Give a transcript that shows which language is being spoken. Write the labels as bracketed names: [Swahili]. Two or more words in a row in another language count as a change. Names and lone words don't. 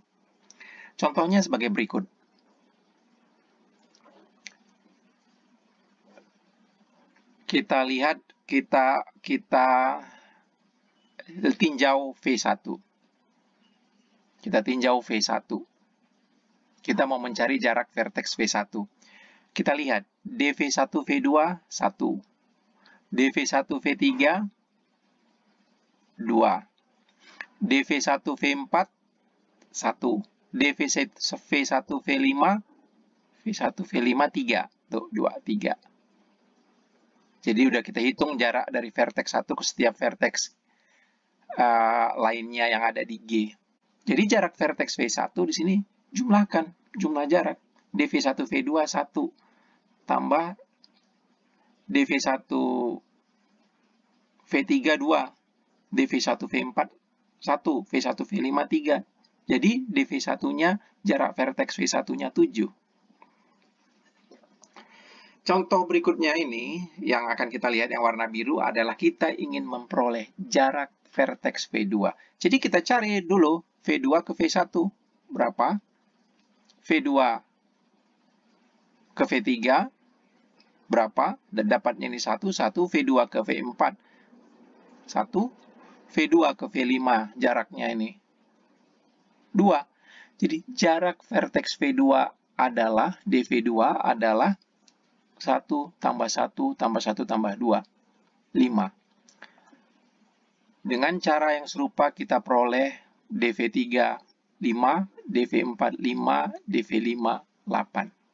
[Indonesian] Contohnya sebagai berikut. Kita lihat, kita tinjau V1. Kita tinjau V1. Kita mau mencari jarak vertex V1. Kita lihat, dV1 V2, 1. dV1 V3, 2. dV1 V4, 1. dV1 V5, V1 V5, 3. Tuh, 2, 3. Jadi udah kita hitung jarak dari vertex 1 ke setiap vertex lainnya yang ada di G. Jadi jarak vertex V1 di sini jumlahkan jumlah jarak. dV1 V2 1 tambah dV1 V3 2, dV1 V4 1, V1 V5 3. Jadi dV1-nya jarak vertex V1-nya 7. Contoh berikutnya ini yang akan kita lihat yang warna biru adalah kita ingin memperoleh jarak vertex V2. Jadi kita cari dulu V2 ke V1 berapa? V2 ke V3 berapa? Dan dapatnya ini 1, V2 ke V4 1, V2 ke V5 jaraknya ini 2. Jadi jarak vertex V2 adalah dV2 adalah 1 tambah 1 tambah 1 tambah 2, 5. Dengan cara yang serupa kita peroleh dV3 5, dV4 5, dV5 8.